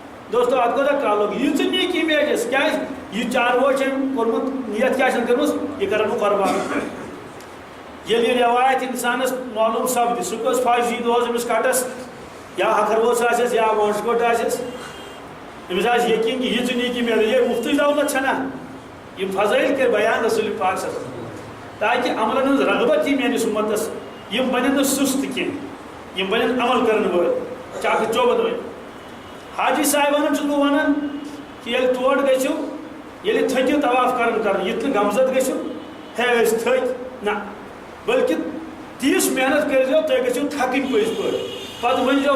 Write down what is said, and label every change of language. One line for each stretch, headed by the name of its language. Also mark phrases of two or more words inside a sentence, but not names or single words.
Kashmiri: دوستو ات گوٚو کالُک ییٖژ نیکی میلٮ۪س کیٛازِ یہِ چاروٲے چھِ أمۍ کوٚرمُت نیت کیٛاہ چھَن کٔرمٕژ یہِ کَرن بہٕ قۄربان ییٚلہِ یہِ رٮ۪وایت اِنسانَس معلوٗم سپدِ سُہ کٔژ فٲیضی اوس أمِس کَٹَس یا ہَکھروس آسٮ۪س یا وونٛٹھ کوٚٹ آسٮ۪س أمِس آسہِ یقیٖن کہِ یِژ نیکی میلہِ یہِ مُفتٕچ دولت چھَنا یِم فضٲیل کٔرۍ بیان رسول پاک
Arabic: صلی اللہ علیہ وسلم
Kashmiri: تاکہِ عملن ہٕنٛز رغبت یی میٲنِس اُمتس یِم بنن نہٕ سُست کینٛہہ یِم بنن عمل کرن وٲلۍ چاکھ چوبد وٲلۍ حاجی صاحبانن چھُس بہٕ وَنان کہِ ییٚلہِ تور گٔژھِو ییٚلہِ تھٔکِو طواف کرُن یِتھ نہٕ غمزد گٔژھِو ہے أسۍ تھٔکۍ نہ بٔلکہِ تیٖژ محنت کٔرۍزیو تُہۍ گٔژھِو تھکٕنۍ پٔزۍ پٲٹھۍ پتہٕ ؤنۍزیو